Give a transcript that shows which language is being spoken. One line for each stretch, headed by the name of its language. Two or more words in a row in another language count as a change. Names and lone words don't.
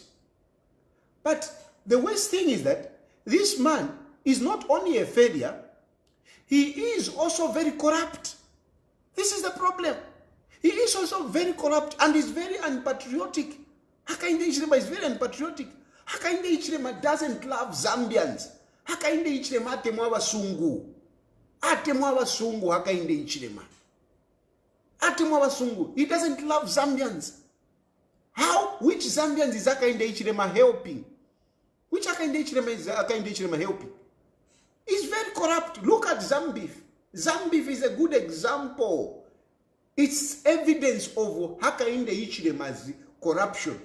English: But the worst thing is that this man is not only a failure, he is also very corrupt. This is the problem. He is also very corrupt and is very unpatriotic. Hakainde Hichilema is very unpatriotic. Hakainde Hichilema doesn't love Zambians.
Bemba: Hakainde Hichilema atemwa basungu. Atemwa basungu Hakainde Hichilema. Atemwa basungu.
English: He doesn't love Zambians. How? Which Zambians is Hakainde Hichilema helping? Which Hakainde Hichilema is Hakainde Hichilema helping? He's very corrupt. Look at Zambeef. Zambeef is a good example. It's evidence of Hakainde Hichilema's corruption.